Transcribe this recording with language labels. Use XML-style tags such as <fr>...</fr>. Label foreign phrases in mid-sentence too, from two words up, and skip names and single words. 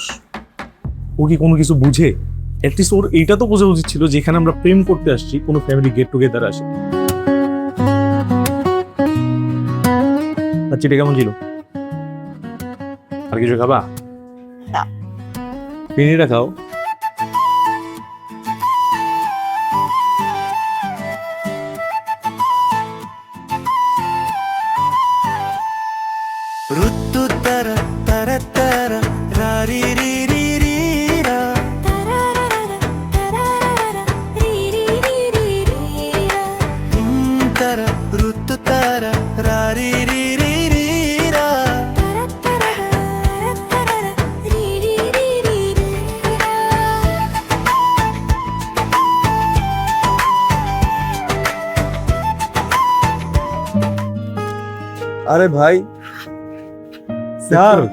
<bn>ও কি কোনো কিছু বুঝে? অ্যাটলিস্ট ওর এইটা তো বোঝা উচিত ছিল যেখানে আমরা প্রেম করতে আসছি, কোনো</bn> <en>family get together</en> <bn>আসে। আচ্ছা এটা কেমন ছিল? আর কিছু খাবা? না। পেনিটা খাও। ಋತು ತರ ತರ ತರ ರಾರಿ ರಿ ರಿ ರಿ ರಾ ತರ ಋತು ತರ ರಾರಿ ರಿ ರಿ ರಿ ರಾ আরে ভাই, স্যার</bn>